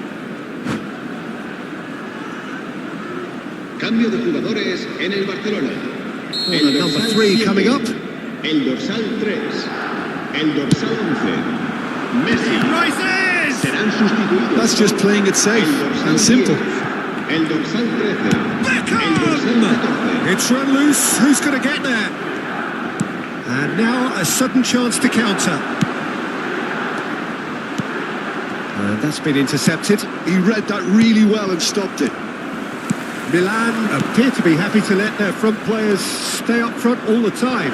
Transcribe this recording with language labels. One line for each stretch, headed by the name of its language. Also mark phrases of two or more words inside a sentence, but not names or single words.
Spanish: Cambio de jugadores en el Barcelona.
English: Corner number 3 coming up.
Spanish: El dorsal 3. El dorsal 11. Messi.
English: Rises!
Spanish: Serán sustituidos.
English: That's just playing it safe and simple.
Spanish: El dorsal 13. El dorsal Beckham! 14.
English: It's run loose. Who's going to get there? And now a sudden chance to counter. And that's been intercepted. He read that really well and stopped it. Milan appear to be happy to let their front players stay up front all the time.